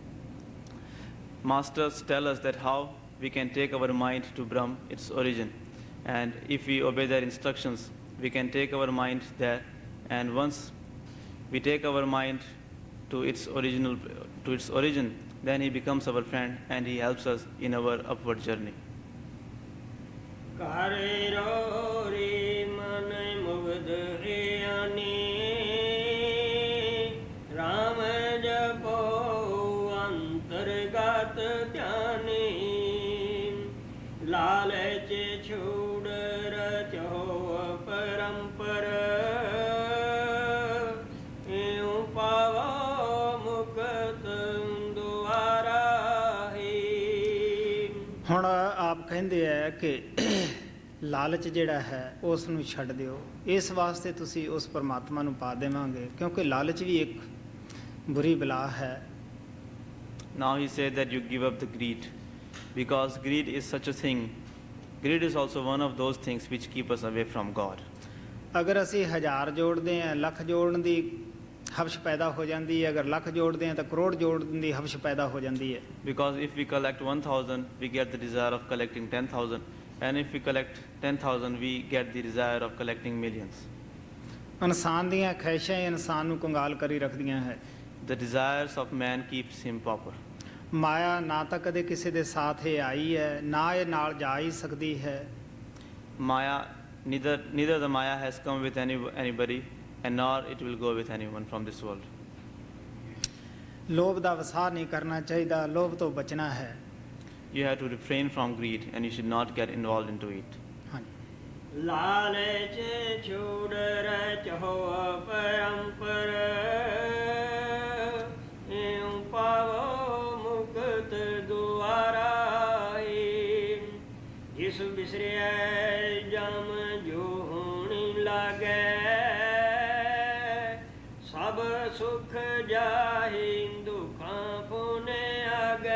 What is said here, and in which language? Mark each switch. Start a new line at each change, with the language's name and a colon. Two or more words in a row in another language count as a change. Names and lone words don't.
English: Masters tell us that how we can take our mind to Brahm, its origin. And if we obey their instructions, we can take our mind there. And once we take our mind to its origin, then he becomes our friend and he helps us in our upward journey.
Punjabi: ਕਰੇ ਰੋ ਰੇ ਮਨੇ ਮੁਗਧ ਅਨੀ ਰਾਮ ਜਪੋ ਅੰਤਰਗਤ ਧਿਆਨੀ ਲਾਲਚ ਛੋੜ ਰਚੋ ਪਰੰਪਰ ਇਉ ਪਾਵੋ ਮੁਕਤ ਦੁਆਰਾ ਹੀ। ਹੁਣ ਆਪ ਕਹਿੰਦੇ ਹੈ ਕਿ ਲਾਲਚ ਜਿਹੜਾ ਹੈ ਉਸ ਨੂੰ ਛੱਡ ਦਿਓ। ਇਸ ਵਾਸਤੇ ਤੁਸੀਂ ਉਸ ਪਰਮਾਤਮਾ ਨੂੰ ਪਾ ਦੇਵਾਂਗੇ, ਕਿਉਂਕਿ ਲਾਲਚ ਵੀ ਇੱਕ ਬੁਰੀ ਬਲਾ ਹੈ।
English: Now he said that you give up the greed, because greed is such a thing. Greed is also one of those things which keep us away from God.
Punjabi: ਅਗਰ ਅਸੀਂ 1000 ਜੋੜਦੇ ਹਾਂ, ਲੱਖ ਜੋੜਨ ਦੀ ਹਵਸ਼ ਪੈਦਾ ਹੋ ਜਾਂਦੀ ਹੈ। ਅਗਰ ਲੱਖ ਜੋੜਦੇ ਹਾਂ ਤਾਂ ਕਰੋੜ ਜੋੜਨ ਦੀ ਹਵਸ਼ ਪੈਦਾ ਹੋ ਜਾਂਦੀ ਹੈ।
English: Because if we collect 1000, we get the desire of collecting 10,000. And if we collect 10,000, we get the desire of collecting millions.
Punjabi: ਇਨਸਾਨ ਦੀਆਂ ਖਹਿਸ਼ਾਂ ਹੀ ਇਨਸਾਨ ਨੂੰ ਕੰਗਾਲ ਕਰੀ ਰੱਖਦੀਆਂ ਹੈ।
English: The desires of man keeps him pauper.
Punjabi: ਮਾਇਆ ਨਾ ਤਾਂ ਕਦੇ ਕਿਸੇ ਦੇ ਸਾਥ ਇਹ ਆਈ ਹੈ, ਨਾ ਇਹ ਨਾਲ ਜਾ ਹੀ ਸਕਦੀ ਹੈ।
English: Maya, neither the Maya has come with anybody, and nor it will go with anyone from this world.
Punjabi: ਲੋਭ ਦਾ ਵਸਾਹ ਨਹੀਂ ਕਰਨਾ ਚਾਹੀਦਾ, ਲੋਭ ਤੋਂ ਬਚਣਾ ਹੈ।
English: You have to refrain from greed, and you should not get involved into it.
Punjabi: ਹਾਂਜੀ। ਲਾਲਚ ਛੋੜ ਰਚੋ ਪਰੰਪਰ ਇਉ ਪਾਵੋ ਮੁਕਤ ਦੁਆਰਾ ਜਿਸ ਬਿਸਰਿਆ ਜਮ ਜੋ ਹੋਣ ਲਾਗੈ ਸਭ ਸੁਖ ਜਾਹਿ ਦੁਖਾਂ ਪੁਨੇ ਆਗੈ।